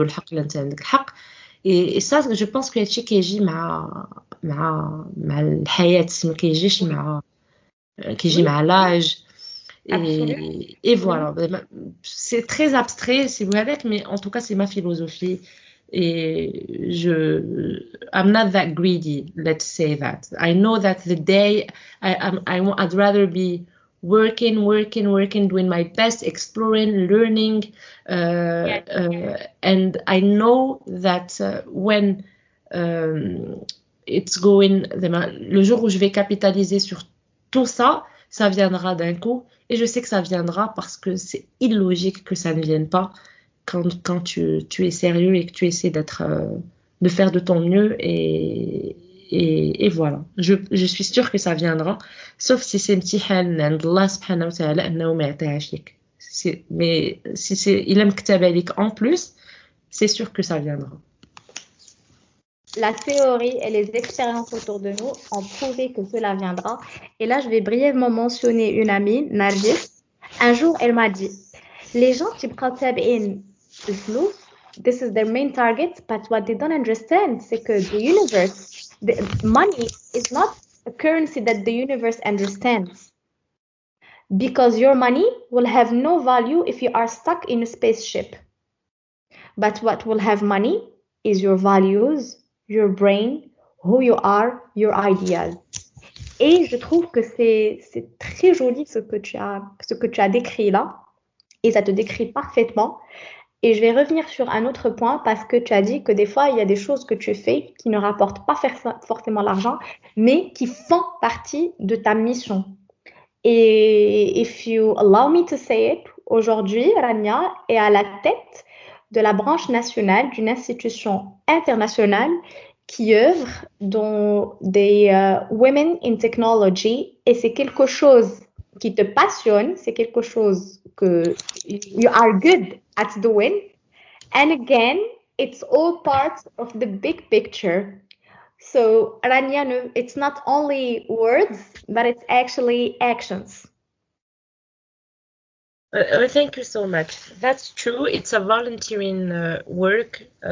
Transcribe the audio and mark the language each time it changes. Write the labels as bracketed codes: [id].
[ar] عنده الحق لا انت عندك الحق. [fr] Et ça, je pense que [ar] هادشي كيجي مع الحياة، ما كيجيش [fr] oui, [ar] كيجي [fr] oui, [ar] مع [fr] l'âge. absolument, Et absolument. voilà, c'est très abstrait, c'est vrai, mais en tout cas, c'est ma philosophie. Et [en] I'm not that greedy, let's say that. I know that the day I'd rather be working, doing my best, exploring, learning. Yes, And I know that when it's going, [fr] le jour où je vais capitaliser sur tout ça, ça viendra d'un coup. Et je sais que ça viendra parce que c'est illogique que ça ne vienne pas quand tu es sérieux et que tu essaies de faire de ton mieux. Et voilà. Je suis sûre que ça viendra. Sauf si c'est [ar] امتحان عند الله سبحانه وتعالى أنه ما يعطيهاش لك. [fr] Mais si c'est il aime [ar] كتب عليك [fr] en plus, c'est sûr que ça viendra. la théorie et les expériences autour de nous ont prouvé que cela viendra. Et là, je vais brièvement mentionner une amie, Nargis. Un jour, elle m'a dit, les gens qui pratiquent le flou, [en] this is their main target, but what they don't understand, [fr] c'est que [en] the universe, the money is not a currency that the universe understands. Because your money will have no value if you are stuck in a spaceship. But what will have money is your values, your brain, who you are, your ideas. [fr] Et je trouve que c'est très joli ce que tu as décrit là. Et ça te décrit parfaitement. Et je vais revenir sur un autre point parce que tu as dit que des fois, il y a des choses que tu fais qui ne rapportent pas forcément l'argent, mais qui font partie de ta mission. Et [en] if you allow me to say it, [fr] aujourd'hui, Rania est à la tête de la branche nationale d'une institution internationale qui œuvre dans des Women in Technology et c'est quelque chose qui te passionne, c'est quelque chose que [en] you are good at doing. And again, it's all part of the big picture. So, Rania, it's not only words, but it's actually actions. Thank you so much. That's true. It's a volunteering work.